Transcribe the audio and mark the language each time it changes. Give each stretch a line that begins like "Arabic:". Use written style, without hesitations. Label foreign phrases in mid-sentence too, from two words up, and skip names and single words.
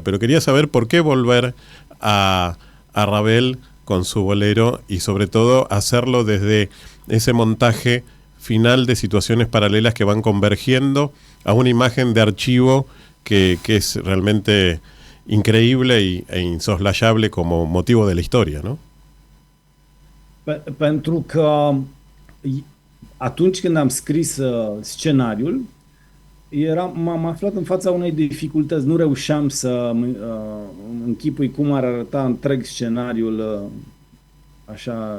Spanish: Pero quería saber por qué volver a Ravel con su bolero y sobre todo hacerlo desde ese montaje final de situaciones paralelas que van convergiendo a una imagen de archivo que es realmente increíble e insoslayable como motivo de la historia, ¿no?
Romanian: Pentru că atunci când am scris scenariul, m-am aflat în fața unei dificultăți. Nu reușeam să închipui cum ar arăta întreg scenariul așa.